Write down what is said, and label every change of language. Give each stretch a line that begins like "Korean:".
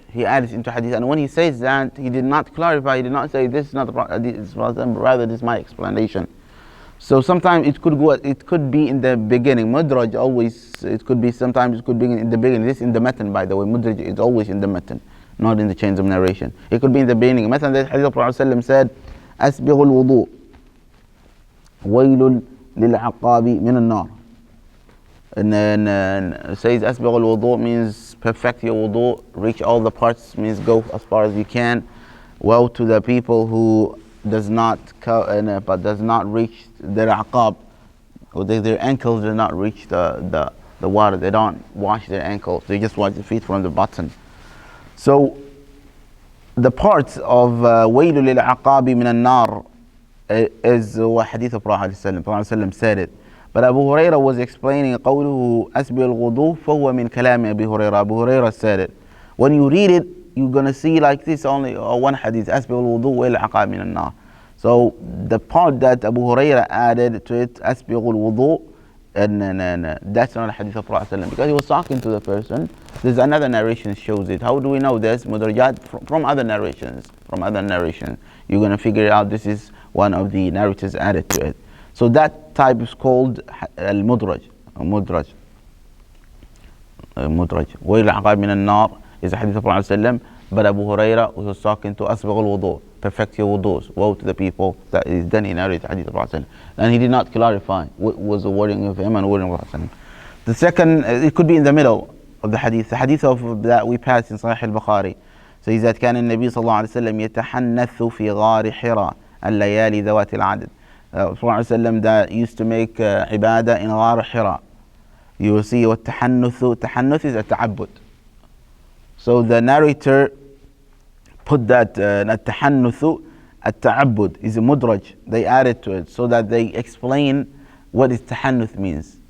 English: He adds into hadith, and when he says that, he did not clarify, he did not say this is not the Prophet, rather this is my explanation. So sometimes it could be in the beginning. Mudraj always, it could be, sometimes it could be in the beginning. This in the matan, by the way. Mudraj is always in the matan, not in the chains of narration. It could be in the beginning. Matan, the hadith of Prophet ﷺ said,
Arabic: أسبغ الوضوء ويل للعقاب من النار.
English: And then says
Arabic: أسبغ الوضوء
English: means perfect your wudu, reach all the parts, means go as far as you can. Woe to the people who does not reach their aqab, or their ankles do not reach the water. They don't wash their ankles, they just wash the feet from the bottom. So the parts of
Arabic: وَيْلُ لِلْعَقَابِ مِنَ النَّارِ
English: is what hadith of Prophet ﷺ said it. But Abu Huraira was explaining
Arabic: قوله أسبغ الوضوء فهو من كلام أبي هريرة.
English: Abu Huraira said it. When you read it, you're going to see like this only one hadith,
Arabic: أسبغ الوضوء وَالْعَقَابِ مِنَ النَّارِ.
English: So the part that Abu Huraira added to it,
Arabic: أسبغ الوضوء,
English: and that's not a hadith of Prophet ﷺ, because he was talking to the person. There's another narration shows it. How do we know this? Mudrajat from other narrations. From other narrations, you're going to figure out this is one of the narrators added to it. So that type is called al-mudraj. Mudraj. Mudraj.
Arabic: وَيْلُ الْعَقَابِ مِنَ النَّارِ
English: is a hadith of Prophet ﷺ, but Abu Huraira was talking to
Arabic: أسبغ الوضوء,
English: perfect your wudu's. Woe to the people that is then he narrated hadith of Prophet ﷺ. And he did not clarify what was the wording of him and wording of Prophet ﷺ. The second, it could be in the middle of the hadith of that we passed in Sahih al-Bukhari. So he said,
Arabic: كان النبي صلى الله عليه وسلم يتحنث في غار حراء الليالي ذوات العدد.
English: Prophet ﷺ that used to make ibadah in غار حراء. You will see what tahannuth is a ta'abbud. So the narrator put that
Arabic: التحنث التعبد
English: is a mudraj. They added to it so that they explain what is tahannuth means.